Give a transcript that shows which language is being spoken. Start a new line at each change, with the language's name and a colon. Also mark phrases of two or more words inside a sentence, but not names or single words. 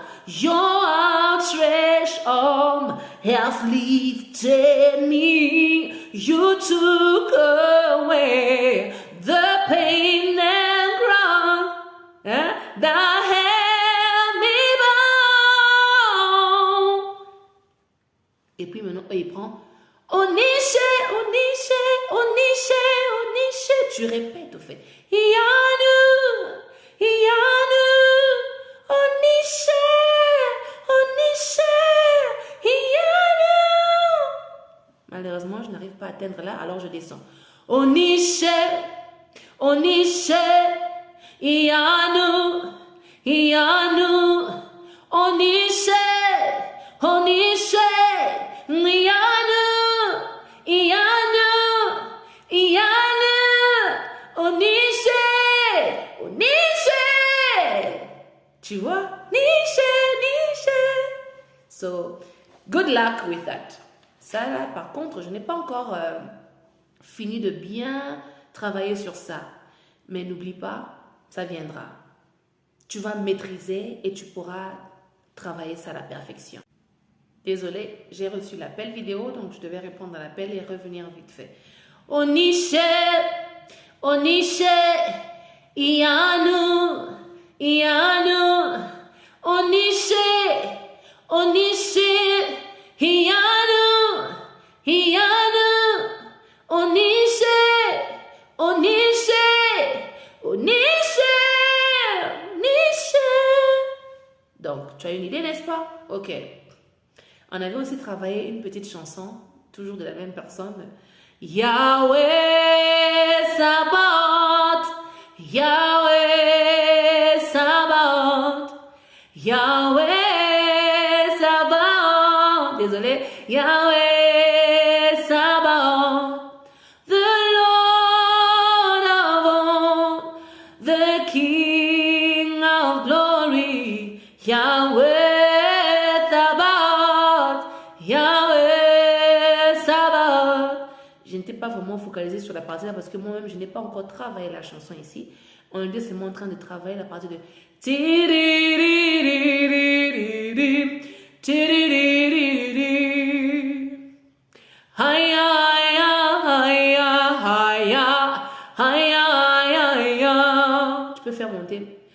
English: Your outstretched arm has lifted me. You took away the pain and crown that held me bound.
French: Et puis maintenant, il prend Onishe étouffé. Yanu, Yanu, Onishe, Onishe, Yanu. Malheureusement, je n'arrive pas à atteindre là, alors je descends. Onishe, Onishe, Yanu, Yanu, Onishe, Onishe, Yanu, Yanu, Yanu, Onishe, Onishe. Tu vois? Nishe, Nishe.
English: So, good luck with that.
French: Ça là, par contre, je n'ai pas encore fini de bien travailler sur ça. Mais n'oublie pas, ça viendra. Tu vas maîtriser et tu pourras travailler ça à la perfection. Désolée, j'ai reçu l'appel vidéo, donc je devais répondre à l'appel et revenir vite fait. Onishe, Onishe, Yanu, Yanu, Onishe, Onishe, Yanu, Yanu, Onishe, Onishe, Onishe, Onishe. Donc, tu as une idée, n'est-ce pas? Ok. On avait aussi travaillé une petite chanson, toujours de la même personne. Yahweh Sabaoth, Yahweh Sabaoth, Yahweh Sabaoth. Désolé, Yahweh Sabaoth,
English: the Lord of all, the King of glory, Yahweh.
French: Je n'étais pas vraiment focalisée sur la partie là parce que moi-même, je n'ai pas encore travaillé la chanson ici. On était seulement en train de travailler la partie de... Tu peux faire monter.